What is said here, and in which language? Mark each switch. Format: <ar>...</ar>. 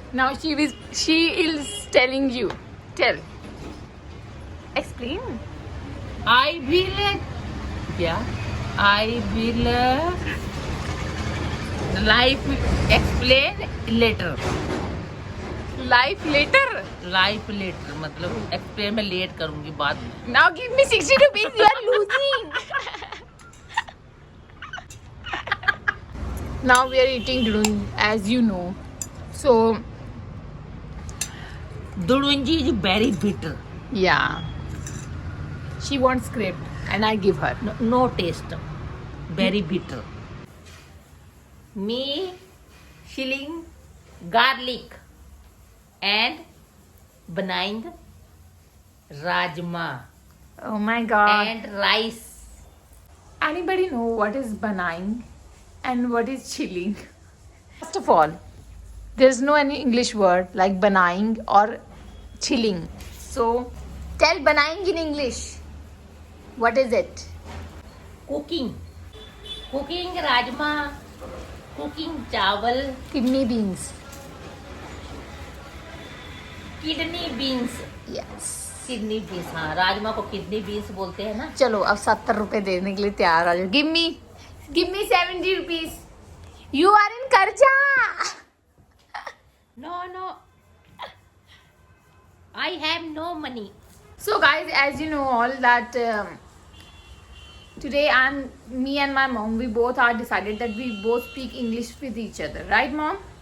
<en>Now she is telling you. Tell. Explain. I will. Yeah. I will life explain later. Life later.</en> <hi>Life letter मतलब explain मैं late करूंगी बाद में।</hi> <en>Now give me 60 rupees. You are losing. Now we are eating dudung, as you know. So दुड़ुंजी is very bitter, yeah, she wants script, and I give her. No taste, very bitter. Me chilling garlic and बनाइंग rajma Oh my god. and rice. Anybody know what is banaying and what is chilling? First of all, there's no any English word like banaying or chilling. So tell banaying in English. What is it? Cooking rajma, cooking चावल, Kidney beans. Kidney beans. Yes.</en> <hi>Kidney beans, हाँ राजमा को kidney beans बोलते हैं ना। चलो अब 70 रुपए देने के लिए तैयार आ जाओ.</hi> <en>Give me 70 rupees. You are in कर्जा. No, I have no money. So guys, as you know all that today me and my mom, we both are decided that we both speak English with each other, right mom?</en>